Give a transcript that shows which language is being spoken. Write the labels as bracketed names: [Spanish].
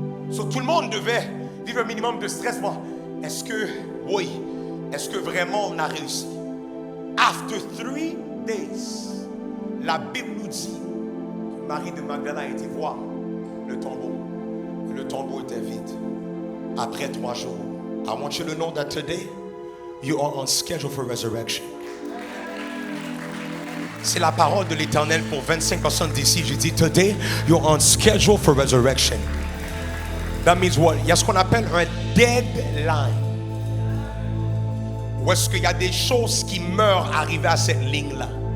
[French] So, tout le monde devait vivre un minimum de stress. Bon, est-ce que vraiment on a réussi? [English] After 3 days, [French] la Bible nous dit que Marie de Magdala a été voir le tombeau. Le tombeau était vide. Après 3 jours. [English] I want you to know that today, you are on schedule for resurrection. [French] C'est la parole de l'Éternel pour 25 personnes d'ici. J'ai dit, [English] today, you're on schedule for resurrection. That means what? [French] Il y a ce qu'on appelle un deadline. Où est-ce qu'il y a des choses qui meurent arrivées à cette ligne-là?